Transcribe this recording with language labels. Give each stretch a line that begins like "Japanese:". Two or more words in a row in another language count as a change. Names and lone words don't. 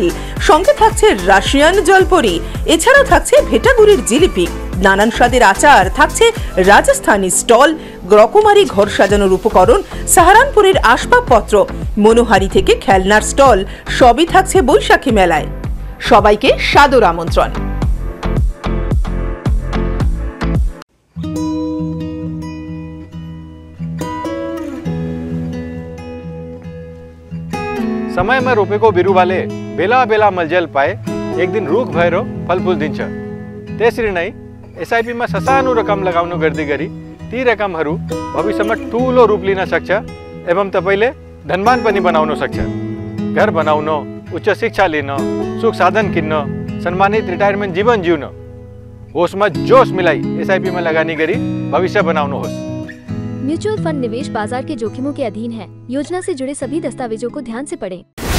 Bangla: সঙ্গে থাকছে রাশিয়ান জলপরি, এছাড়াও থাকছে ভেটাগুড়ির জিলিপি, নানান স্বাদের আচার, থাকছে রাজস্থানী স্টল, রকমারি ঘর সাজানোর উপকরণ, সাহারানপুরের আসবাবপত্র, মনোহারি থেকে খেলনার স্টল, সবই থাকছে বৈশাখী মেলায়। সবাইকে সাদর আমন্ত্রণ।
Nepali: समय में रोपेको बिरुवाले बेला बेला मलजल पाए एक दिन रुख भएर फलफुल दिन्छ। त्यसरी नै SIP मा ससानो रकम लगाउनु गर्दै गरी ती रकमहरू भविष्यमा ठूलो रूप लिन सक्छ एवं तपाईले धनवान पनि बनाउन सक्छ। घर बनाउन, उच्च शिक्षा लिन, सुख साधन किन्न, सम्मानित रिटायरमेन्ट जीवन जिउन, होसमा जोश मिलाई SIP में लगानी गरी भविष्य बनाउनुहोस्।
Hindi: म्यूचुअल फंड निवेश बाजार के जोखिमों के अधीन है। योजना से जुड़े सभी दस्तावेजों को ध्यान से पढ़ें।